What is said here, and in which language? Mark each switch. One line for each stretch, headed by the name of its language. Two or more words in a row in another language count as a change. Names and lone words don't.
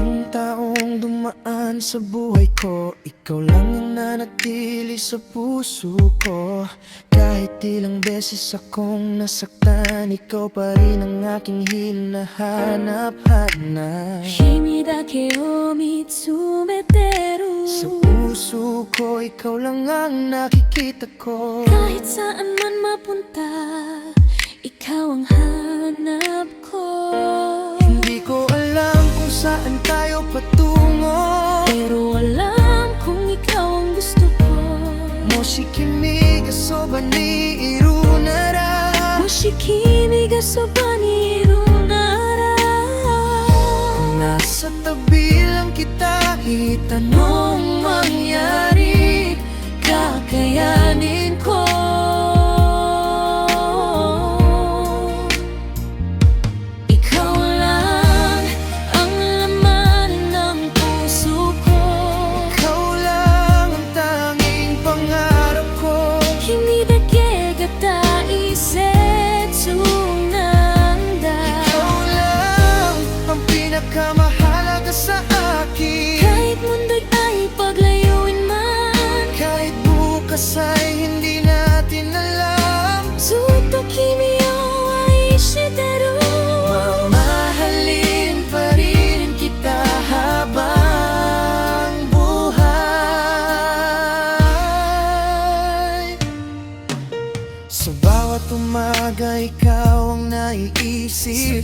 Filipino: taong dumaan sa buhay ko, ikaw lang ang nanatili sa puso ko. Kahit ilang beses akong nasaktan, ikaw pa rin ang aking hinahanap-hanap.
Japanese: 君だけを見つめてる
Filipino: Sa puso ko, ikaw lang ang nakikita ko. Kahit saan man mapunta, ikaw ang hanap ko. Hindi ko alam kung saan tayo patungo, Pero alam kung ikaw ang gusto ko.
Japanese: もし君がそばにいるなら、もし君がそばにいるなら
Filipino: kung nasa tabi lang kita, kahit anong mangyari, kakayanin ko. Ikaw lang ang laman ng puso ko. Ikaw lang ang tanging pangarap ko.
Japanese: 君だけが大切なんだ
Filipino: Ikaw lang ang pinakamahalaga sa akin. Kahit mundo'y ay paglayuin man, Kahit bukas ay hindi natin alam,
Japanese: ずっと君を愛してる
Filipino: mamahalin pa rin kita habang buhay. Sa bawat umaga, ikaw ang Sa naiisip.